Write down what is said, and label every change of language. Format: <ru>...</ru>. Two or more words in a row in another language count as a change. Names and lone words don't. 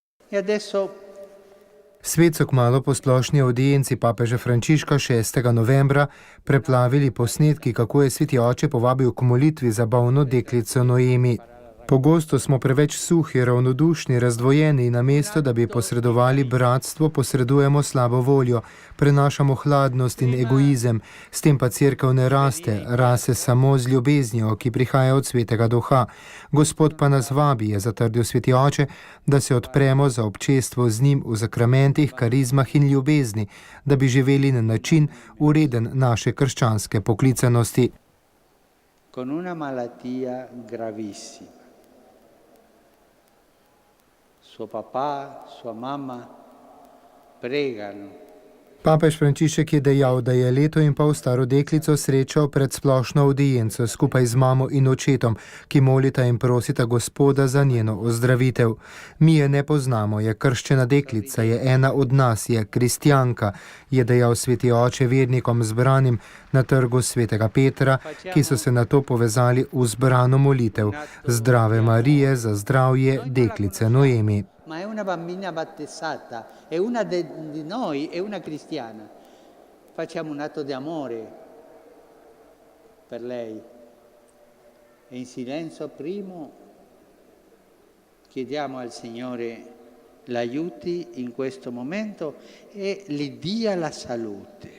<it>E adesso</it> <sl>Svet so kmalu po splošni avdienci papeža Frančiška 6. novembra preplavili posnetki, kako je sveti oče povabil k molitvi za bolno deklico Noemi. Pogosto smo preveč suhi, ravnodušni, razdvojeni in namesto, da bi posredovali bratstvo, posredujemo slabo voljo, prenašamo hladnost in egoizem, s tem pa cerkev ne raste, rase samo z ljubeznijo, ki prihaja od svetega duha. Gospod pa nas vabi, je zatrdil sveti oče, da se odpremo za občestvo z njim v zakramentih, karizmah in ljubezni, da bi živeli na način ureden naše krščanske poklicanosti.</sl> <it>con una malattia gravissima. Suo papà, sua mamma pregano.</it> <sl>Papež Frančišek je dejal, da je leto in pol staro deklico srečal pred splošno avdienco skupaj z mamo in očetom, ki molita in prosita Gospoda za njeno ozdravitev. Mi je ne poznamo, je krščena deklica, je ena od nas, je kristjanka, je dejal sveti oče vernikom zbranim na trgu svetega Petra, ki so se nato povezali v zbrano molitev Zdrave Marije za zdravje deklice Noemi.</sl> <it>Ma è una bambina battezzata, è una di noi, è una cristiana. Facciamo un atto di amore per lei. E in silenzio primo chiediamo al Signore l'aiuti in questo momento e gli dia la salute.</it>